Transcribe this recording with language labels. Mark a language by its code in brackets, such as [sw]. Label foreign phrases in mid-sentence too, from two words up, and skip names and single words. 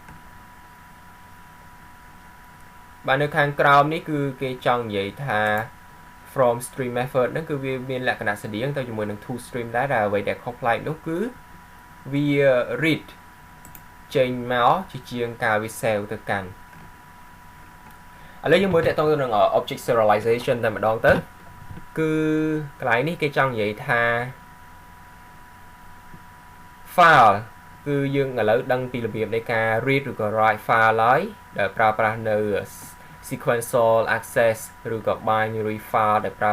[km] បាទនៅខាងក្រោមនេះគឺគេចង់និយាយថា [en] from stream method [km] ហ្នឹងគឺវាមានលក្ខណៈស្តៀងទៅជាមួយនឹង [en] to stream [km] ដែរដែលអ្វីដែលខុសប្លែកនោះគឺវា read ចេញមកជាជាងការវា save ទៅកាន់ឥឡូវយើងមើលតទៅនឹង [en] object serialization [km] តែម្ដងទៅគឺកន្លែងនេះគេចង់និយាយថា file គឺយើងឥឡូវដឹងពីរបៀបនៃការ read ឬក៏ write file ហើយដែលប្រើប្រាស់នៅ [en] sequential access [km] ឬក៏ [en] binary file [km] ដែលប្រើ